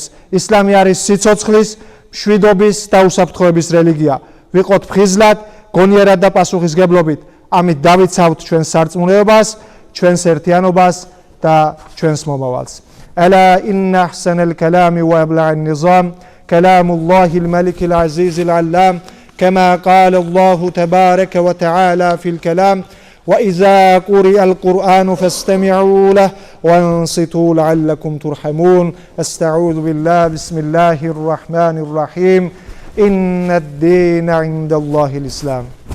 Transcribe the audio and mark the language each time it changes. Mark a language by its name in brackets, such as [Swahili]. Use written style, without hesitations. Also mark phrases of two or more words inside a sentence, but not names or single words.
[Georgian] ისლამი არის სიცოცხლის, მშვიდობის და უსაფრთხოების რელიგია. ვიყოთ ფხიზლად, გონიერად და პასუხისგებლობით. ამით დავიცავთ ჩვენს სარწმუნოებას, ჩვენს ერთიანობას და ჩვენს მომავალს. [Arabic] ألا إن أحسن الكلام وأبلغ النظام كلام الله الملك العزيز العلام كما قال الله تبارك وتعالى في الكلام وإذا قرئ القرآن فاستمعوا له وانصتوا لعلكم ترحمون استعوذ بالله بسم الله الرحمن الرحيم إن الدين عند الله الإسلام